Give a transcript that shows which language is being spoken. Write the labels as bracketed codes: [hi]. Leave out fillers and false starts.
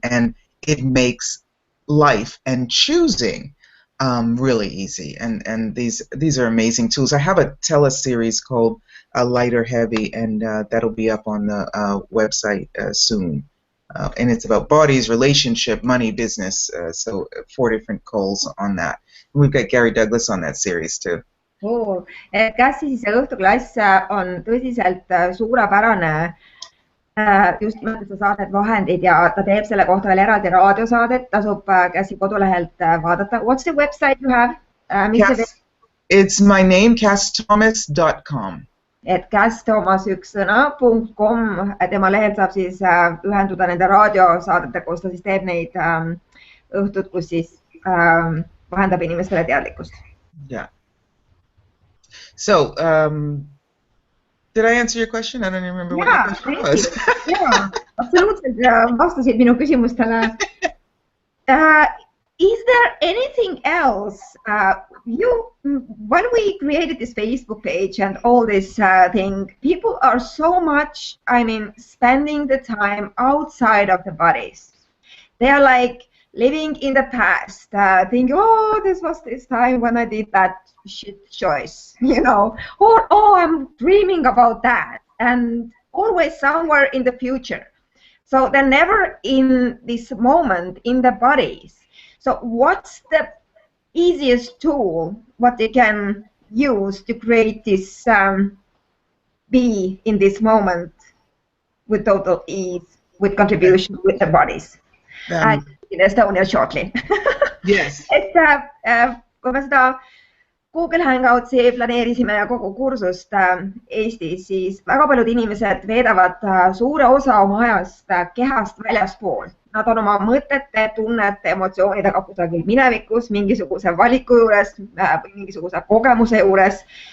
[en] And it makes life and choosing really easy, and these are amazing tools. I have a teleseries called Light or Heavy, and that'll be up on the website soon. And it's about bodies, relationship, money, business. So 4 different calls on that. And we've got Gary Douglas on that series too. [et] Kassi siis õhtuklass on tõsiselt suurepärane. Just mõttes saadet vahendid ja ta teeb selle kohta veel eraldi raadiosaadet, tasub Kassi kodulehelt vaadata. [en] What's the website you have? It's my name, KassThomase.com. [et] Et Kass Thomase üks sõna.com, tema lehelt saab siis ühenduda nende raadiosaadete, kus ta siis teeb neid õhtud, kus siis vahendab inimestele teadlikkust. [en] Yeah. So, did I answer your question? I don't even remember what the question was. Yeah, absolutely. [et] Vastasid minu küsimustele. [en] Is there anything else? When we created this Facebook page and all this thing, people are so much, spending the time outside of the bodies. They are like living in the past, thinking, oh, this was this time when I did that shit choice, or oh, I'm dreaming about that, and always somewhere in the future. So they're never in this moment in the bodies. So what's the easiest tool what they can use to create this be in this moment with total ease, with contribution with the bodies? In Estonia shortly. Yes. [et] Kui me seda Google Hangoutsi planeerisime ja kogu kursust Eestis, siis väga paljud inimesed veedavad suure osa oma ajast kehast väljaspool. Nad on oma mõtete, tunnete, emotsioonidega kusagil minevikus, mingisuguse valiku juures või mingisuguse kogemuse juures.